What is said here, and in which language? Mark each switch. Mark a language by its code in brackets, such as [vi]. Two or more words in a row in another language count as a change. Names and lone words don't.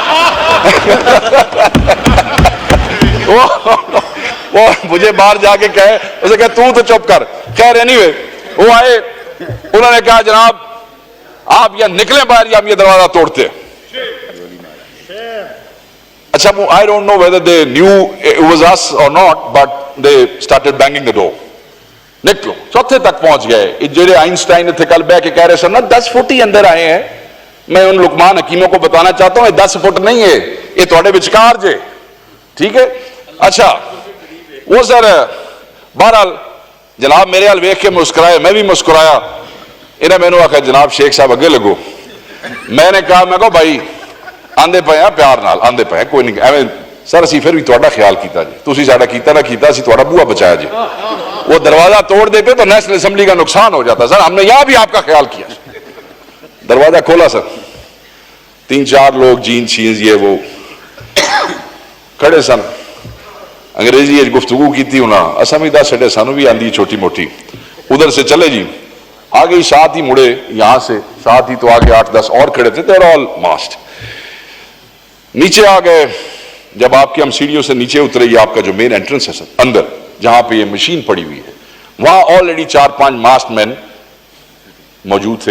[ur] وہ مجھے باہر جا کے کہے, اسے کہا تو چپ کر. خیر اینی وے وہ آئے, انہوں نے کہا جناب آپ یا نکلیں باہر یا ہم یہ دروازہ توڑتے. [en] اچھا I don't know whether they knew it was us or not, but they started banging the door. [ur] نکلو. چوتھے تک پہنچ گئے. جڑے آئنسٹائن تھے کل بہ کے کہہ رہے سر نا 10 فٹ ہی اندر آئے ہیں. میں ان لقمان حکیموں کو بتانا چاہتا ہوں یہ 10 فٹ نہیں ہے, یہ [pa] تھوڑے وچکار جے. [ur] ٹھیک ہے. اچھا وہ سر بہرحال جناب میرے حال ویکھ کے مسکرائے, میں بھی مسکرایا. انہیں میں نے آخیا جناب شیخ صاحب [pa] اگے لگو. [ur] میں نے کہا [pa] میں کہو بھائی آندے پے ہیں پیار نال آندے پے ہیں کوئی نہیں ایویں سر اسی پھر بھی تہاڈا خیال کیتا جی, تسی ساڈا کیتا نہ کیتا اسی تہاڈا بوہا بچایا جی. [ur] وہ دروازہ توڑ دیتے تو نیشنل اسمبلی کا نقصان ہو جاتا. سر ہم نے یہاں بھی آپ کا خیال کیا. دروازہ کھولا سر, 3-4 لوگ جین چیز یہ وہ کھڑے سن. [pa] انگریزی گفتگو کی تھی انہاں اساں بھی دس چھڑے سانو بھی آندی چھوٹی موٹی. [ur] ادھر سے چلے جی آگے ہی ساتھ ہی مڑے یہاں سے ساتھ ہی تو آگے 8-10 اور کھڑے تھے. [en] they are all masked. [ur] نیچے آ گئے. جب آپ کے ہم سیڑھیوں سے نیچے اترے, یہ آپ کا جو [en] main entrance [ur] ہے سر اندر جہاں پہ یہ مشین پڑی ہوئی ہے, وہاں آلریڈی 4-5 [en] masked men [ur] موجود تھے.